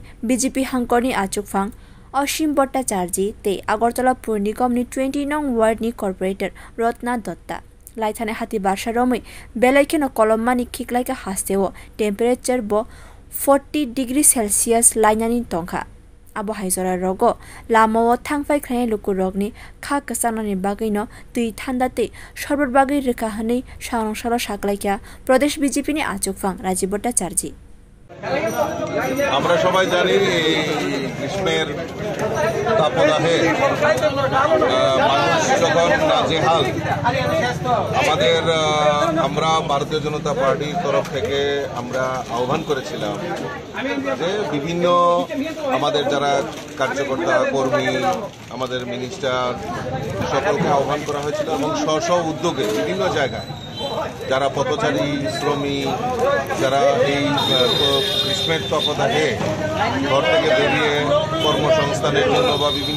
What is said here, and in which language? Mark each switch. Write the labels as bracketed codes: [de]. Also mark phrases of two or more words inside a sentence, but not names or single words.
[trp] BJP Hangkorni Achukfang Ashim Bhattacharya te Agartala Purnigon ni 20 nong ward ni corporator Rotna Dotta Laithane Hati Barsha Romi Belaiken Kolomani Kiklaika Hasteo temperature bo 40 [en] degrees Celsius [trp] Lainani Tongkha Abo haizora rogo lamo thangfai khnai lukurogni kha kasanani bagaino tui thandate shorbot bagai rekha hani sharong shaklaikya Pradesh BJP ni achukfang Rajiv Bhattacharya [bn] আমরা সবাই জানি গ্রীষ্মের তাপদাহে মানুষ যখন নাজেহাল আমরা ভারতীয় জনতা পার্টির তরফ থেকে আমরা আহ্বান করেছিলাম যে বিভিন্ন আমাদের যারা কার্যকর্তা কর্মী আমাদের মিনিস্টার সকলকে আহ্বান করা হয়েছিল এবং স্ব উদ্যোগে বিভিন্ন জায়গায় যারা পথচারী শ্রমিক যারা এই গ্রীষ্মের তাপদাহে ঘর থেকে বেরিয়ে কর্মসংস্থানের জন্য বা বিভিন্ন